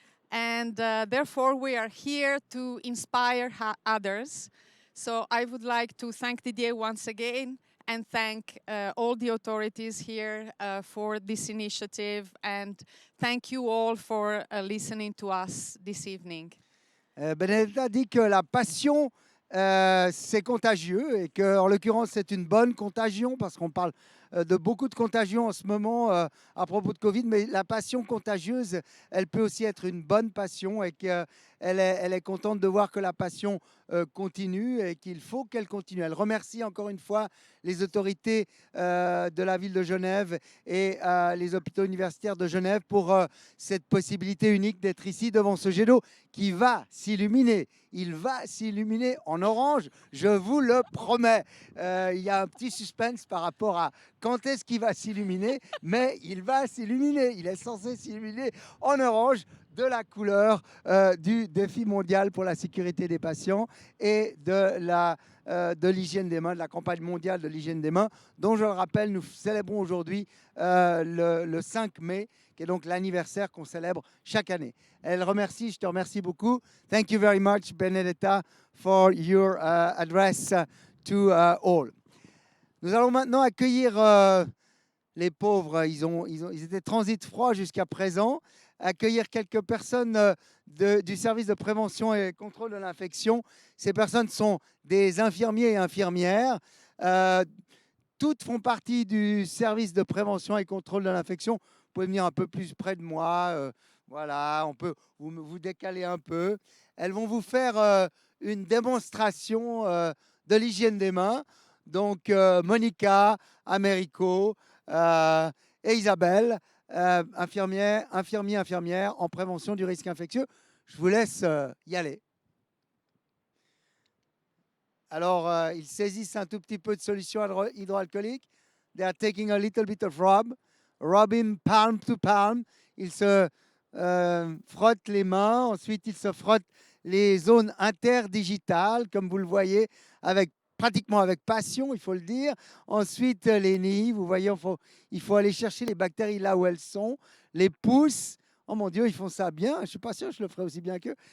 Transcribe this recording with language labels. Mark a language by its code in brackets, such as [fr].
[en] And therefore, we are here to inspire others. So I would like to thank Didier once again and thank all the authorities here for this initiative. And thank you all for listening to us this evening. [fr] Benedetta dit que la passion, c'est contagieux et que, en l'occurrence, c'est une bonne contagion parce qu'on parle de beaucoup de contagions en ce moment à propos de Covid, mais la passion contagieuse, elle peut aussi être une bonne passion et qu'elle est contente de voir que la passion continue et qu'il faut qu'elle continue. Elle remercie encore une fois les autorités de la ville de Genève et les hôpitaux universitaires de Genève pour cette possibilité unique d'être ici devant ce jet d'eau qui va s'illuminer. Il va s'illuminer en orange, je vous le promets. Il y a un petit suspense par rapport à quand est-ce qu'il va s'illuminer, mais il va s'illuminer. Il est censé s'illuminer en orange, de la couleur du défi mondial pour la sécurité des patients et de l'hygiène des mains, de la campagne mondiale de l'hygiène des mains, dont je le rappelle, nous célébrons aujourd'hui le 5 mai, qui est donc l'anniversaire qu'on célèbre chaque année. Elle remercie, je te remercie beaucoup. [en] Thank you very much, Benedetta, for your address to all. [fr] Nous allons maintenant accueillir les pauvres. Ils étaient transit froid jusqu'à présent. Accueillir quelques personnes du service de prévention et contrôle de l'infection. Ces personnes sont des infirmiers et infirmières. Toutes font partie du service de prévention et contrôle de l'infection. Vous pouvez venir un peu plus près de moi. Voilà, on peut vous décaler un peu. Elles vont vous faire une démonstration de l'hygiène des mains. Donc, Monica, Americo et Isabelle, infirmières en prévention du risque infectieux. Je vous laisse y aller. Alors, ils saisissent un tout petit peu de solution hydroalcoolique. [en] They are taking a little bit of rubbing palm to palm. [fr] Ils se frottent les mains. Ensuite, ils se frottent les zones interdigitales, comme vous le voyez, pratiquement avec passion, il faut le dire. Ensuite, les nids, vous voyez, il faut aller chercher les bactéries là où elles sont. Les pouces, oh mon Dieu, ils font ça bien. Je ne suis pas sûr que je le ferai aussi bien qu'eux.